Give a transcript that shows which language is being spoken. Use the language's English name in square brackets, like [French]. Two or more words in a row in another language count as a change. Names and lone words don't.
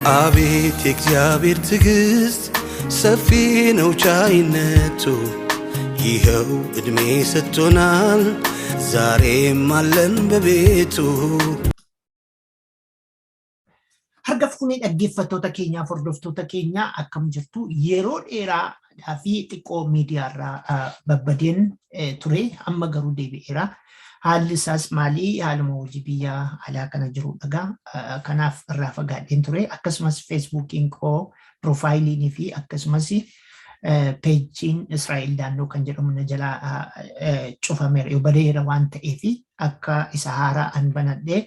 [Amharic] አቤት የእግዚአብሔር ትዕግስት ሰፊ ነው ቻይነቱ ይኸው እድሜ ሰጥቶናል ዛሬም አለን በቤቱ [Oromo] Hargafune dhaggeeffattoota keenyaa hordoftoota keenyaa akkam jirtu yeroo dheeraa fi xiqqoo miidiyaarraa babbadeen ture amma garuu deebi'eera haalli isaas maalii haaluma hojii biyyaa alaa kana jiru dhagaa kanaaf irraa fagaadheen ture akkasumas feesbuukiin koo piroofaayiliin fi akkasumas peejiin Israa'el daannoo kan jedhamu na jalaa cufameera yoo badeera waan ta'eef akka isa haaraa an banadhee